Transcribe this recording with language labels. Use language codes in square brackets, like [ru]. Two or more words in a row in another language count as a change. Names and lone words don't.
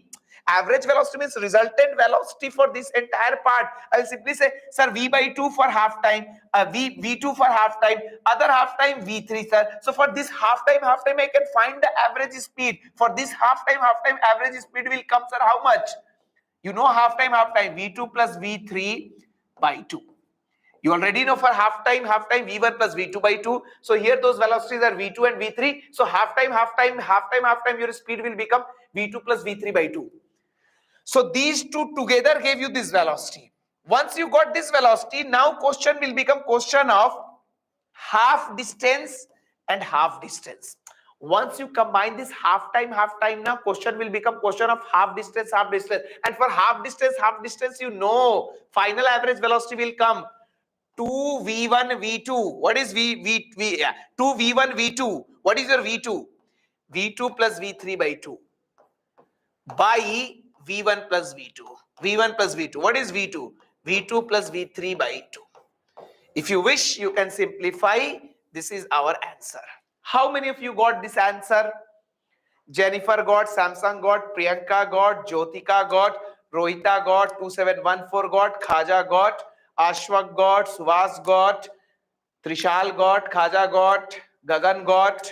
[en] Average velocity means resultant velocity for this entire part. I will simply say, sir, v by 2 for half time, v2 for half time, other half time v3, sir. So for this half time, I can find the average speed. For this half time, average speed will come, sir, how much? You know half time, v2 plus v3 by 2. You already know for half time, v1 plus v2 by 2. So here those velocities are v2 and v3. So half time, your speed will become v2 plus v3 by 2. So these two together gave you this velocity. Once you got this velocity, now question will become question of half distance and half distance. Once you combine this half time, now question will become question of half distance. And for half distance, you know, final average velocity will come 2v1 v2. What is 2v1 v2? What is your v2? v2 plus v3 by 2 by v1 plus v2. What is v2? v2 plus v3 by 2. If you wish, you can simplify. This is our answer. How many of you got this answer? Jennifer got, Samsung got, Priyanka got, Jyotika got, Rohita got, 2714 got, Khaja got, Ashwak got, Suvas got, Trishal got, Khaja got, Gagan got.